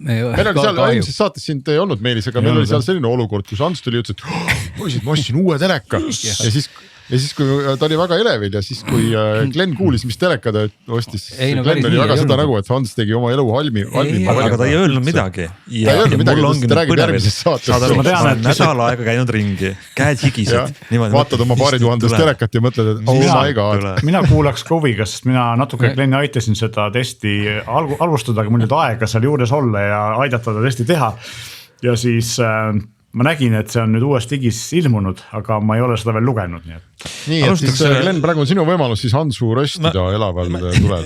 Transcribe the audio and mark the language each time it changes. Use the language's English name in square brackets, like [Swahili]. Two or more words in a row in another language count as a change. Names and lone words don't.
[Estonian] Meil oli seal eelmises saates sind ei olnud Meelis, aga meil oli seal selline olukord, kus Ants tuli ütles, et ma ostsin uue teleka ja siis kui ta oli väga elevil ja siis kui Glen kuulis, mis teleka ta ostis, Glen oli väga seda nagu, et Hans tegi oma elu halmi. Aga ta ei öelnud midagi. Ta ei öelnud midagi, ta räägib järgmises saates. Ma tean, et nädal aega käinud ringi, käed higised. Vaatad oma paari tuhandest telekat ja mõtled, et [English] oh my god. [Estonian] Mina kuulaks ka huviga, sest mina natuke Gleni aitasin seda testi alustada, aga mul nüüd aega seal juures olla ja aidata ta testi teha. Ja siis ma nägin, et see on nüüd uues digis ilmunud, aga ma ei ole seda veel lugenud. Nii, et siis Glen, praegu on sinu võimalus siis Hansu röstida elaval tulel.